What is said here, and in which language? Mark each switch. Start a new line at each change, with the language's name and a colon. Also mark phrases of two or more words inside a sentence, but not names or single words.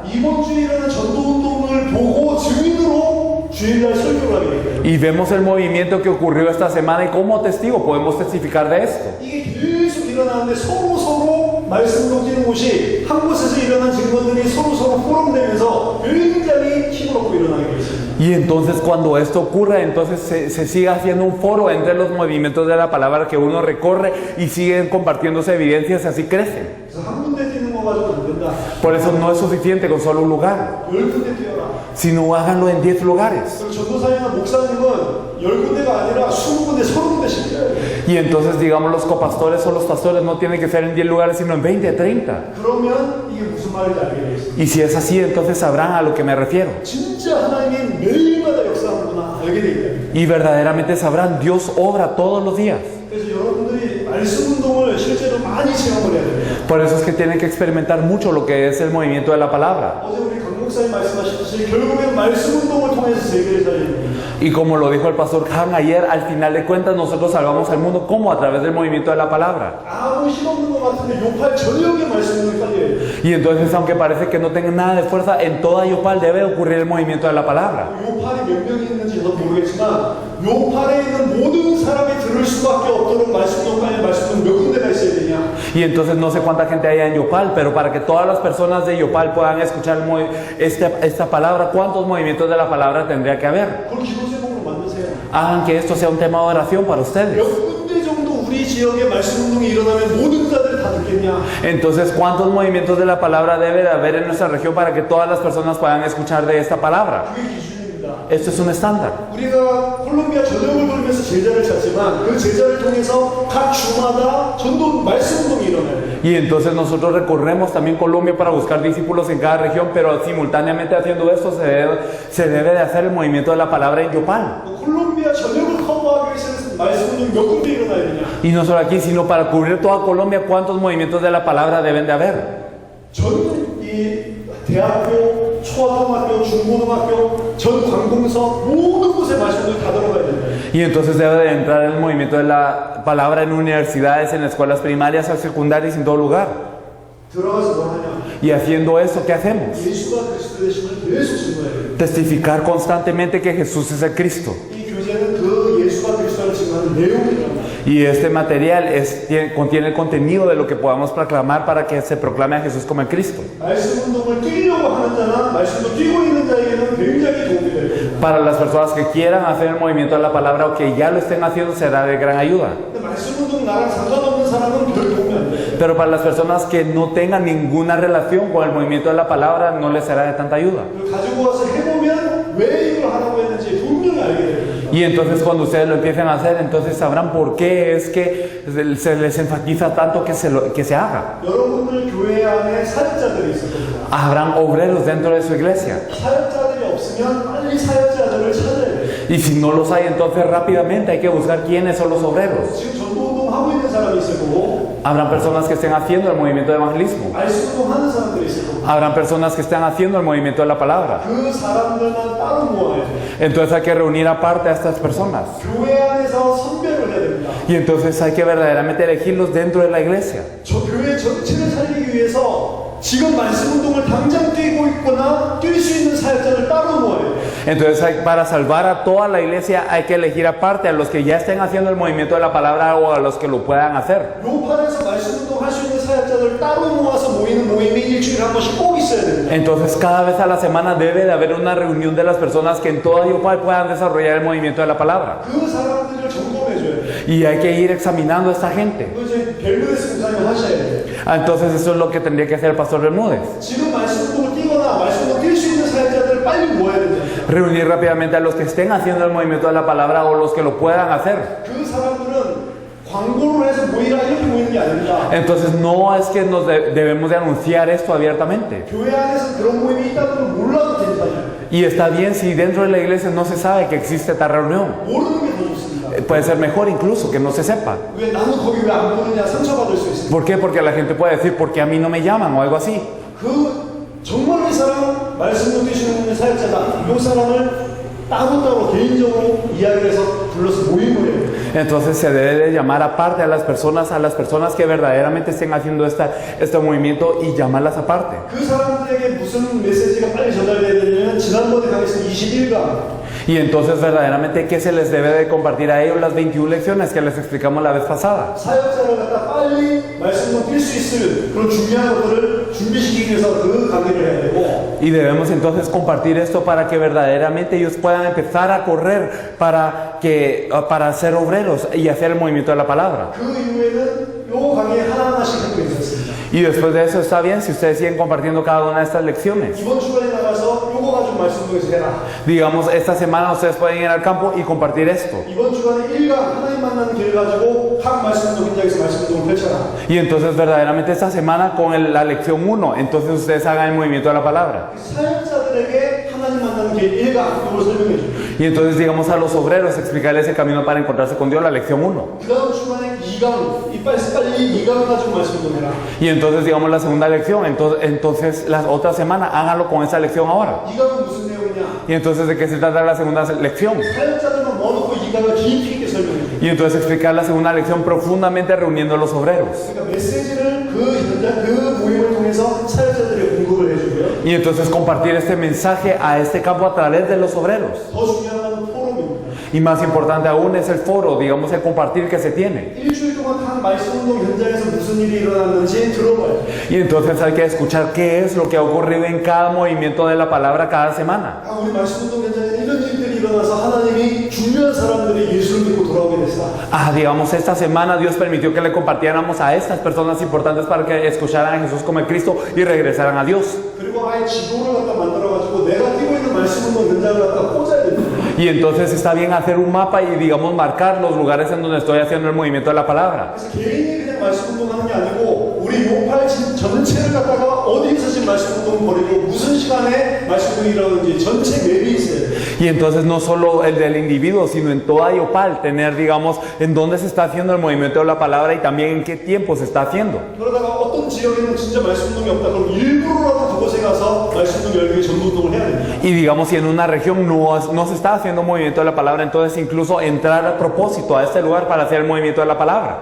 Korean: 이번 주에 일어난 전도운동을 보고 증인으로 주일날 설교를 하게 돼요.
Spanish: Y vemos el movimiento que ocurrió esta semana y como testigo podemos testificar de esto.
Korean: 이게 계속 일어나는데 서로 말씀으로 뛰는 곳이 한 곳에서 일어난 증거들이 서로 포럼되면서 굉장히 힘을 얻고 일어나게 되어 있습니다.
Spanish: Y entonces cuando esto ocurre, entonces se sigue haciendo un foro entre los movimientos de la palabra que uno recorre y siguen compartiéndose evidencias y así crecen.
Korean: 그래서 한 군데 뛰는 거 가지고 안 된다.
Spanish: Por eso no es suficiente con solo un lugar,
Korean: 열 군데 뛰어라.
Spanish: sino háganlo en 10 lugares.
Korean: 그리고 전도사님이나 목사님은 열 군데가 아니라 20군데, 30군데씩 뛰어야 돼요.
Spanish: Y entonces digamos los copastores o los pastores no tienen que ser en 10 lugares, sino en 20, 30.
Korean: 그러면 이게 무슨 말인지 알게 되어 있습니다.
Spanish: Y si es así, entonces sabrán a lo que me refiero.
Korean: 진짜 하나님이 매일마다 역사하는구나 알게 되어 있다.
Spanish: Y verdaderamente sabrán, Dios obra todos los días.
Korean: 그래서 여러분들이 말씀 운동을 실제로 많이 체험을 해야 돼요.
Spanish: Por eso es que tienen que experimentar mucho lo que es el movimiento de la palabra.
Korean: 어제 우리 강 목사님 말씀하셨듯이 결국엔 말씀 운동을 통해서 세계를 살리는 거예요.
Spanish: Y como lo dijo el pastor Han ayer, al final de cuentas nosotros salvamos al mundo como a través del movimiento de la palabra.
Korean: 아무 힘없는 것 같은데 요팔 전역에 말씀 운동이 빨려야 돼요.
Spanish: Y entonces aunque parece que no tengan nada de fuerza, en toda Yopal debe ocurrir el movimiento de la palabra.
Korean: 요팔이 몇 명이 있는지 저도 모르겠지만 요팔에 있는 모든 사람이 들을 수밖에 없도록 말씀 운동까지 말씀 운동 몇 군데가 있어야 되냐.
Spanish: Y entonces no sé cuánta gente hay en Yopal, pero para que todas las personas de Yopal puedan escuchar esta palabra, ¿cuántos movimientos de la palabra tendría que haber?
Korean: 그걸 기도 제목으로 만드세요.
Spanish: Hagan que esto sea un tema de oración para ustedes.
Korean: 몇 군데 정도 우리 지역에 말씀 운동이 일어나면 모든 자들이 다 듣겠냐.
Spanish: Entonces, ¿cuántos movimientos de la palabra debe de haber en nuestra región para que todas las personas puedan escuchar de esta palabra?
Korean: 그게 기준입니다.
Spanish: Esto es un estándar.
Korean: 우리가 콜롬비아 전역을 돌면서 제자를 찾지만 그 제자를 통해서 각 주마다 전도 말씀 운동이 일어나야 돼요.
Spanish: Y entonces nosotros recorremos también Colombia para buscar discípulos en cada región, pero simultáneamente haciendo esto se debe de hacer el movimiento de la palabra en Yopal.
Korean: 콜롬비아 전역을 커버하기 위해서는 말씀 운동이 몇 군데 일어나야 되냐.
Spanish: Y no solo aquí, sino para cubrir toda Colombia, ¿cuántos movimientos de la palabra deben de haber?
Korean: 전 이 대학교, 초등학교, 중고등학교, 전 관공서 모든 곳에 말씀 운동이 다 들어가야 된다.
Spanish: Y entonces debe de entrar el movimiento de la palabra en universidades, en escuelas primarias, secundarias, en todo lugar.
Korean: 들어가서 뭐 하냐.
Spanish: Y haciendo eso, ¿qué hacemos?
Korean: 예수가 그리스도 되심을 계속 증거해야 돼요.
Spanish: Testificar constantemente que Jesús es el Cristo.
Korean: 이 교재는 그 예수가 그리스도를 증거하는 내용이란 말이에요.
Spanish: Y este material contiene el contenido de lo que podamos proclamar para que se proclame a Jesús como el Cristo.
Korean: 말씀 운동을 뛰려고 하는 자나 말씀도 뛰고 있는 자에게는 굉장히 도움이 될 겁니다.
Spanish: Para las personas que quieran hacer el movimiento de la palabra o que ya lo estén haciendo, será de gran ayuda.
Korean: 근데 말씀 운동 나랑 상관없는 사람은 별 도움이 안 돼요.
Spanish: Pero para las personas que no tengan ninguna relación con el movimiento de la palabra, no les será de tanta ayuda.
Korean: 그걸 가지고 와서 해보면 왜 이걸 하라고 했는지 분명히 알게 됩니다.
Spanish: Y entonces cuando ustedes lo empiecen a hacer, entonces sabrán por qué es que se les enfatiza tanto que se haga.
Korean: 여러분들 교회 안에 사역자들이 있을 겁니다.
Spanish: Habrán obreros dentro de su iglesia.
Korean: 사역자들이 없으면 빨리 사역자들을 찾아야 돼요.
Spanish: Y si no los hay, entonces rápidamente hay que buscar quiénes son los obreros.
Korean: 지금 전도운동 하고 있는 사람이 있을 거고
Spanish: Habrán personas que estén haciendo el movimiento de evangelismo.
Korean: 말씀운동 하는 사람들이 있을 거고
Spanish: Habrán personas que estén haciendo el movimiento de la palabra.
Korean: 그 사람들만 따로 모아야 돼요.
Spanish: Entonces hay que reunir aparte a estas personas.
Korean: 교회 안에서 선별을 해야 됩니다.
Spanish: Y entonces hay que verdaderamente elegirlos dentro de la iglesia.
Korean: 저 교회 전체를 살리기 위해서 지금 말씀 운동을 당장 뛰고 있거나 뛸 수 있는 사역자를 따로 모아야 돼요.
Spanish: Entonces para salvar a toda la iglesia hay que elegir aparte a los que ya estén haciendo el movimiento de la palabra o a los que lo puedan hacer.
Korean: 요판에서 말씀 운동 할 수 있는 사역자들 따로 모아서 모이는 모임이 일주일에 한 번씩 꼭 있어야 됩니다.
Spanish: Entonces cada vez a la semana debe de haber una reunión de las personas que en toda Yopal puedan desarrollar el movimiento de la palabra.
Korean: 그 사람들을 점검해줘야 돼요.
Spanish: Y hay que ir examinando a esta gente.
Korean: 그 이제 벨무데스 목사님 하셔야 돼요.
Spanish: Entonces eso es lo que tendría que hacer el pastor Bermúdez.
Korean: 지금 말씀으로 뛰거나 말씀으로 뛸 수 있는 사역자들을 빨리 모아야 됩니다.
Spanish: Reunir rápidamente a los que estén haciendo el movimiento de la palabra o los que lo puedan hacer.
Korean: 그 사람들은 광고를 해서 모이라 이렇게 모이는 게 아닙니다.
Spanish: Entonces no es que nos debemos de anunciar esto abiertamente.
Korean: 교회 안에서 그런 모임이 있다는 걸 몰라도 됩니다.
Spanish: Y está bien si dentro de la iglesia no se sabe que existe esta reunión.
Korean: 모르는 게 더 좋습니다.
Spanish: Puede ser mejor incluso que no se sepa.
Korean: 왜 나는 거기 왜 안 보느냐 상처받을 수 있습니다.
Spanish: ¿Por qué? Porque la gente puede decir, ¿por qué a mí no me llaman? O algo así.
Korean: 그 정말 이 사람 말씀을 뛰시는 사역자다. 이 사람을 따로따로 개인적으로 이야기를 해서 불러서 모임을 해요.
Spanish: Entonces se debe de llamar aparte a las personas que verdaderamente estén haciendo este movimiento y llamarlas aparte.
Korean: 그 사람들에게 무슨 메시지가 빨리 전달돼야 되냐면 지난번에 강의했던 21강
Spanish: Y entonces verdaderamente ¿qué se les debe de compartir a ellos las 21 lecciones que les explicamos la vez pasada?
Korean: 사역자를 갖다 빨리 말씀을 뛸 수 있을 그런 중요한 것들을 준비시키기 위해서 그 강의를 해야 되고
Spanish: Y debemos entonces compartir esto para que verdaderamente ellos puedan empezar a correr para ser obreros y hacer el movimiento de la palabra.
Korean: 그 이후에는 요 강의에 하나하나씩 하고 있었습니다.
Spanish: Y después de eso está bien si ustedes siguen compartiendo cada una de estas lecciones.
Korean: 이번 주간에 나가서 요거 가지고 말씀동에서 해라.
Spanish: Digamos, esta semana ustedes pueden ir al campo y compartir esto.
Korean: 이번 주간에 1강 하나님 만나는 길 가지고 각 말씀동 현장에서 말씀동을 펼쳐라.
Spanish: Y entonces verdaderamente esta semana con la lección 1, entonces ustedes hagan el movimiento de la palabra.
Korean: 사역자들에게 하나님 만나는 길 1강 이걸 설명해 줘.
Spanish: Y entonces digamos a los obreros explicarles el camino para encontrarse con Dios, la lección 1.
Korean: 그 다음 주간에 2강 빨리 2강 가지고 말씀동 해라.
Spanish: Y entonces digamos la segunda lección, entonces la otra semana háganlo con esa lección ahora.
Korean: 2강은 무슨 내용이냐?
Spanish: Y entonces de qué se trata la segunda lección.
Korean: 사역자들만 모아놓고 2강을 깊이 있게 설명해 줘.
Spanish: Y entonces explicar la segunda lección profundamente reuniendo a los obreros.
Korean: 그러니까 메시지를 그 현장 그 모임을 통해서 사역자들에게 공급을 해주고요.
Spanish: Y entonces compartir este mensaje a este campo a través de los obreros.
Korean: 더 중요한 건 포럼입니다.
Spanish: Y más importante aún es el foro, digamos el compartir que se tiene.
Korean: 일주일 동안 한 말씀운동 현장에서 무슨 일이 일어났는지 들어봐요.
Spanish: Y entonces hay que escuchar qué es lo que ha ocurrido en cada movimiento de la palabra cada semana.
Korean: 아, 우리 말씀운동 현장에 이런 일들이 일어나서 하나님이 중요한 사람들이 예수를 믿고 돌아오게 됐어.
Spanish: Digamos, esta semana Dios permitió que le compartiéramos a estas personas importantes para que escucharan a Jesús como el Cristo y regresaran a Dios.
Korean: 그리고 아예 지도를 갖다 만들어가지고 내가 뛰고 있는 말씀운동 현장을 갖다 꽂아야 됩니다.
Spanish: Y entonces está bien hacer un mapa y digamos marcar los lugares en donde estoy haciendo el movimiento de la palabra.
Korean: 그래서 개인이 그냥 말씀운동하는 게 아니고 우리 요팔 전체를 갖다가 어디에서 지금 말씀운동 벌이고 무슨 시간에 말씀운동이 일어나는지 전체 맵이 있어요.
Spanish: Y entonces no solo el del individuo, sino en toda Yopal, tener, digamos, en dónde se está haciendo el movimiento de la palabra y también en qué tiempo se está haciendo.
Korean: 그러다가 어떤 지역에는 진짜 말씀운동이 없다. 그럼 일부러라도 그곳에 가서 말씀운동 열기 위해 전도운동을 해야 됩니다.
Spanish: Y digamos, si en una región no se está haciendo movimiento de la palabra, entonces incluso entrar a propósito a este lugar para hacer el movimiento de la palabra.